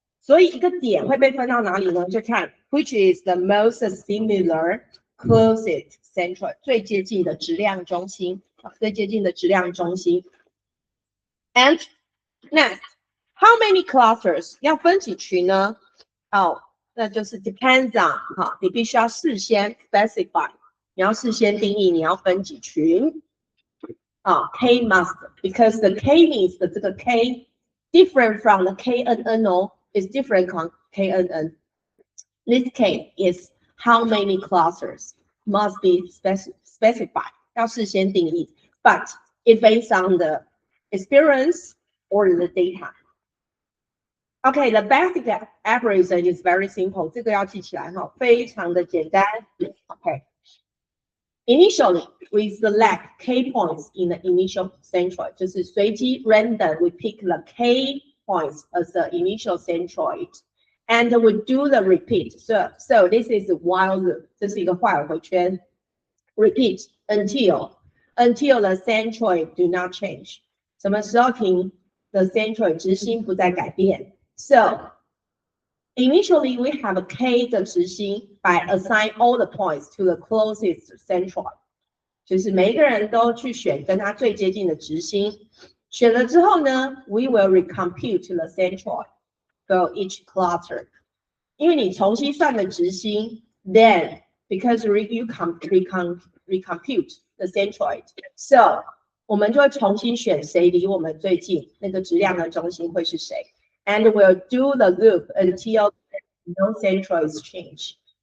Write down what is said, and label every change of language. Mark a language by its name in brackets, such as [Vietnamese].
[Chinese] 所以一个点会被分到哪里呢？就看 [English] which is the most similar closest centroid [Chinese] 最接近的质量中心 [English] And next, how many clusters [Chinese] 要分几群呢？那就是 [English] depends on [Chinese] 你必须要事先 specify， 你要事先定义你要分几群。 [English] K must because the K means [Chinese] 的这个 [English] K different from the KNN is different from KNN. This K is how many clusters must be specified. [Chinese] 要事先定义 [English] but it based on the experience or the data. Okay, the basic algorithm is very simple. [Chinese] 这个要记起来哈，非常的简单。 [English] Okay. Initially, we select k points in the initial centroid. [Chinese] 就是随机 [English] random, we pick the k points as the initial centroid, and we do the repeat. So this is while loop. [Chinese] 这是一个while 回圈。 [English] Repeat until the centroid do not change. [Chinese] 什么时候停？ [English] The centroid [Chinese] 直心不再改变。 [English] So initially we have a k [Chinese] 的直心 [English] by assign all the points to the closest centroid. [Chinese] 就是每一个人都去选跟它最接近的直心。选了之后呢 [English] ，we will recompute the centroid for each cluster. [Chinese] 因为你重新算的直心 ， [English] then because you recompute the centroid, so [Chinese] 我们就会重新选谁离我们最近，那个质量的中心会是谁 ， [English] and we'll do the loop until no centroids change.